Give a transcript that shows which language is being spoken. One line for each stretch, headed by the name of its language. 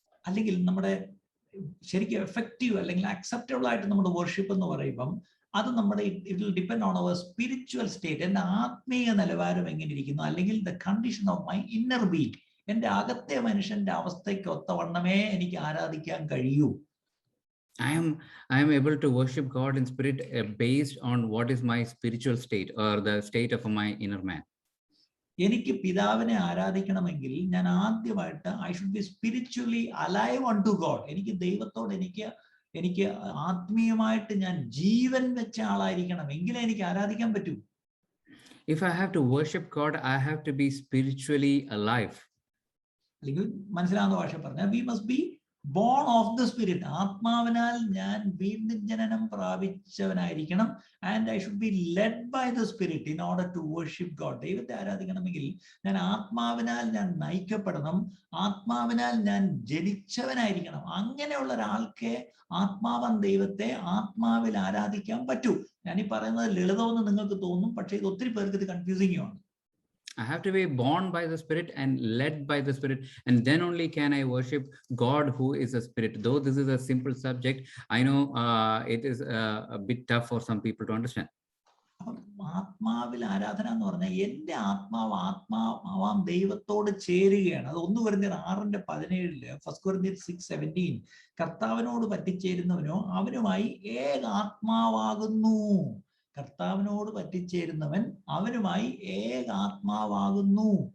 Malayalam: അല്ലെങ്കിൽ നമ്മുടെ ശരിക്കും എഫക്റ്റീവ് അല്ലെങ്കിൽ അക്സെപ്റ്റബിൾ ആയിട്ട് നമ്മുടെ വർഷിപ്പ് എന്ന് പറയുമ്പം അത് നമ്മുടെ
English: It will depend on our spiritual state.
Malayalam: എൻ്റെ ആത്മീയ നിലവാരം എങ്ങനെ ഇരിക്കുന്നു, അല്ലെങ്കിൽ
English: the condition of my inner being,
Malayalam: എൻ്റെ അകത്തെ മനുഷ്യന്റെ അവസ്ഥയ്ക്ക് ഒത്തവണ്ണമേ എനിക്ക് ആരാധിക്കാൻ കഴിയൂ.
English: I am able to worship God in spirit based on what is my spiritual state or the state of my inner man.
Malayalam: എനിക്ക് പിതാവിനെ ആരാധിക്കണമെങ്കിൽ ഞാൻ ആദ്യമായിട്ട്
English: I should be spiritually alive on to God.
Malayalam: എനിക്ക് ദൈവത്തോട് എനിക്ക് ആത്മീയമായിട്ട് ഞാൻ ജീവൻ വെച്ച ആളായിരിക്കണം, എങ്കിലേ എനിക്ക് ആരാധിക്കാൻ പറ്റൂ.
English: If I have to worship God, I have to be spiritually alive.
Malayalam: അല്ലെങ്കിൽ മനസ്സിലാവുന്ന ഭാഷ പറഞ്ഞാൽ
English: We must be born of the spirit.
Malayalam: ആത്മാവിനാൽ ഞാൻ വീണ്ടും ജനനം പ്രാപിച്ചവനായിരിക്കണം.
English: and I should be led by the spirit in order to worship God.
Malayalam: ദൈവത്തെ ആരാധിക്കണമെങ്കിൽ ഞാൻ ആത്മാവിനാൽ ഞാൻ നയിക്കപ്പെടണം, ആത്മാവിനാൽ ഞാൻ ജനിച്ചവനായിരിക്കണം. അങ്ങനെയുള്ള ഒരാൾക്ക് ആത്മാവൻ ദൈവത്തെ ആത്മാവിൽ ആരാധിക്കാൻ പറ്റൂ. ഞാൻ ഈ പറയുന്നത് ലളിതമെന്ന് നിങ്ങൾക്ക് തോന്നും, പക്ഷേ ഇത് ഒത്തിരി പേർക്ക് ഇത് കൺഫ്യൂസിംഗ് ആണ്.
English: I have to be born by the Spirit and led by the Spirit, and then only can I worship God who is a Spirit. Though this is a simple subject, I know it is a bit tough for some people to understand.
Malayalam: ആത്മാവിൽ ആരാധന എന്ന് പറഞ്ഞാൽ എൻ്റെ ആത്മാവാം ദൈവത്തോട് ചേരുകയാണ്. അത് 1 കൊരിന്ത്യർ 6:17 1 കൊരിന്ത്യർ 6:17 കർത്താവിനോട് പറ്റിച്ചേരുന്നവനോ അവനുമായി ഏകാത്മാവാകുന്നു. കർത്താവിനോട് പറ്റിച്ചേരുന്നവൻ അവനുമായി ഏകാത്മാവാകുന്നു.